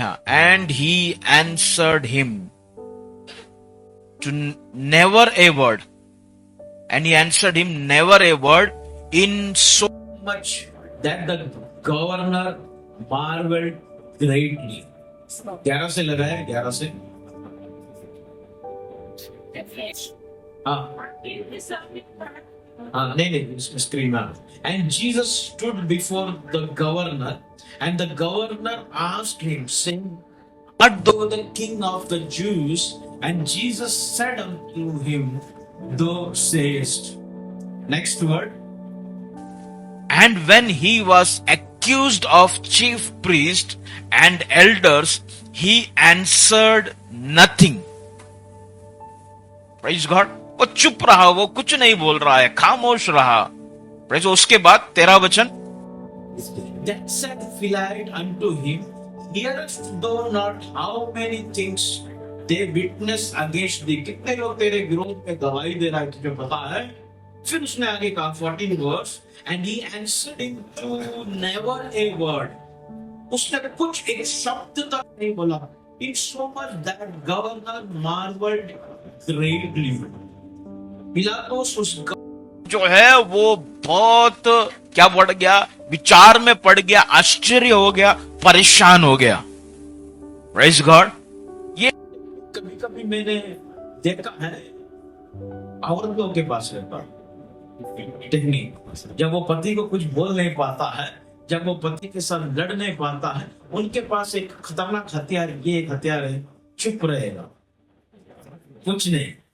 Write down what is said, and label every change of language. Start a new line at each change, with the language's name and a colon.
English: हाँ, and he answered him to never a word, and he answered him never a word in so much that the governor marveled greatly.
Hindi: 11 से लगाया, 11 से। नहीं, screen में।
English: And Jesus stood before the governor, and the governor asked him, saying, art thou the king of the Jews? And Jesus said unto him, thou sayest. Next word. And when he was accused of chief priests and elders, he answered nothing. Praise God.
Hindi: वो चुप रहा, वो कुछ नहीं बोल रहा है, खामोश रहा। Praise। उसके बाद 13 वचन।
English: Then said Philip unto him, hearest thou not how many things they witness against thee?
Hindi: कितने लोग तेरे विरोध में गवाही दे रहा है, तुझे पता है? फिर उसने आगे कहा 14 verse,
English: and he answered him to never a word.
Hindi: उसने कुछ एक शब्द तक नहीं बोला।
English: In so much that governor marveled greatly.
Hindi: पिलातुस उस जो है वो बहुत क्या बढ़ गया, विचार में पड़ गया, आश्चर्य हो गया, परेशान हो गया।
English: Praise God. ये
Hindi: कभी कभी मैंने देखा है औरतों के पास रहता टेक्निक, जब वो पति को कुछ बोल नहीं पाता है, जब वो पति के साथ लड़ नहीं पाता है, उनके पास एक खतरनाक हथियार, ये एक हथियार है, चुप रहेगा, कुछ नहीं।